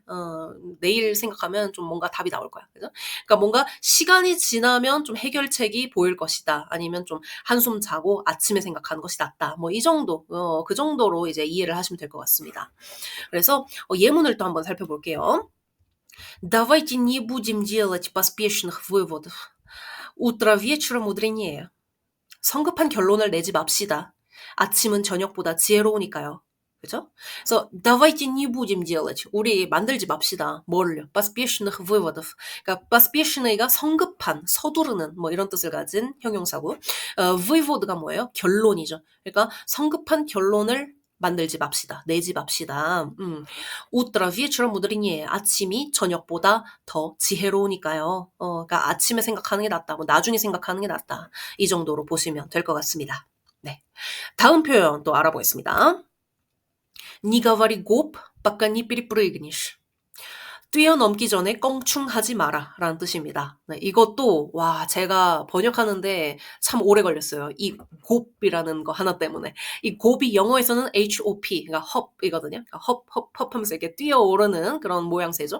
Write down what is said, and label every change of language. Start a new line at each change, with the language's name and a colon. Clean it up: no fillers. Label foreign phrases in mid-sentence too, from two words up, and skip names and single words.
Korean: 내일 생각하면 좀 뭔가 답이 나올 거야." 그죠? 그러니까 뭔가 시간이 지나면 좀 해결책이 보일 것이다. 아니면 좀 한숨 자고 아침에 생각하는 것이 낫다. 뭐 이 정도 그 정도로 이제 이해를 하시면 될 것 같습니다. 그래서 예문을 또 한번 살펴볼게요.
Russian: Давайте не будем делать поспешных выводов. Утро вечера мудренее.
Korean: 성급한 결론을 내지 맙시다. 아침은 저녁보다 지혜로우니까요. 그죠? 그래서
Russian: давайте не будем делать.
Korean: 우리 만들지 맙시다. 뭘요?
Russian: поспешных выводов.
Korean: 그러니까 поспешный가 성급한, 서두르는 뭐 이런 뜻을 가진 형용사고, вывод가 뭐예요? 결론이죠. 그러니까 성급한 결론을 만들지 맙시다. 내지 맙시다.
Russian: утро вечера мудренее.
Korean: 아침이 저녁보다 더 지혜로우니까요. 그러니까 아침에 생각하는 게 낫다. 뭐 나중에 생각하는 게 낫다. 이 정도로 보시면 될 것 같습니다. 네. 다음 표현 또 알아보겠습니다.
Russian: Не говори гоп, пока не перепрыгнешь.
Korean: 뛰어넘기 전에 껑충하지 마라 라는 뜻입니다. 네, 이것도 제가 번역하는데 참 오래 걸렸어요. 이 곱이라는 거 하나 때문에. 이 곱이 영어에서는 HOP, 그러니까 헙이거든요. 그러니까 헙 하면서 이렇게 뛰어오르는 그런 모양새죠.